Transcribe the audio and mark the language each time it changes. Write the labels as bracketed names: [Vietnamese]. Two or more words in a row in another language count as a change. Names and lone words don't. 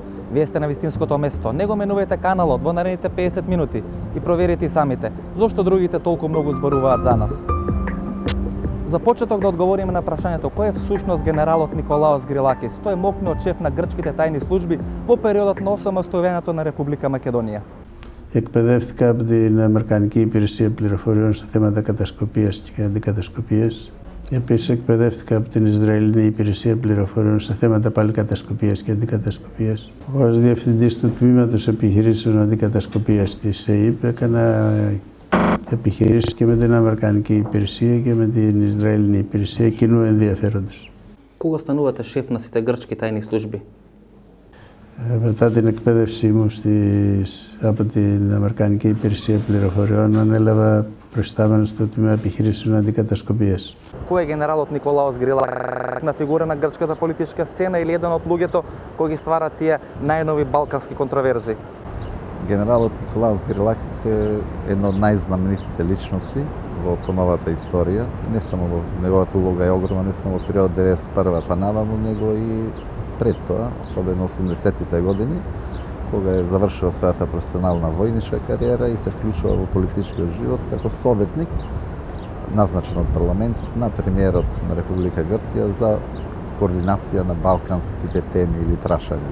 [Macedonian] Вие сте на вистинското место. Не го менувајте каналот во наредните 50 минути и проверете и самите зошто другите толку многу зборуваат за нас. За почеток да одговориме на прашањето кој е всушност генералот Николаос Грилакис. Тој е мокнеот шеф на грчките тајни служби во периодот на осамостојувањето на Република Македонија. [Greek] Εκπαιδεύτηκα από την Αμερικανική Υπηρεσία Πληροφοριών σε θέματα κατασκοπίας και αντικατασκοπίας. Επίσης εκπαιδεύτηκα από την Ισραηλινή Υπηρεσία Πληροφοριών σε θέματα πάλι κατασκοπίας και αντικατασκοπίας. Ως διευθυντής του Τμήματος Επιχειρήσεων Αντικατασκοπίας της ΕΕΠ έκανα επιχειρήσεις και με την Αμερικανική Υπηρεσία και με την Ισραηλινή Υπηρεσία κοινού ενδιαφέροντος. [Macedonian] Кога станувате шеф на сите грчки тајни служби? [Greek] Μετά την εκπαίδευσή μου από την Αμερικανική Υπηρεσία Πληροφοριών ανέλαβα προϊστάμενος στο Τμήμα Επιχειρήσεων Αντικατασκοπίας. [Macedonian] Кој е генералот Николаос Грилакис? На фигура на грчката политичка сцена или еден од луѓето кои ги стварат тие најнови балкански контроверзи? Генералот Николаос Грилакис е една од најзнаменитите личности во поновата историја. Не само во неговата улога е огромна, не само во период 91 па наваму, него и пред тоа, особено 80-тите години, кога е завршил својата професионална војничка кариера и се вклучува во политичкиот живот како советник, назначен од парламентот на премиерот на Република Грција за координација на балканските теми или прашања.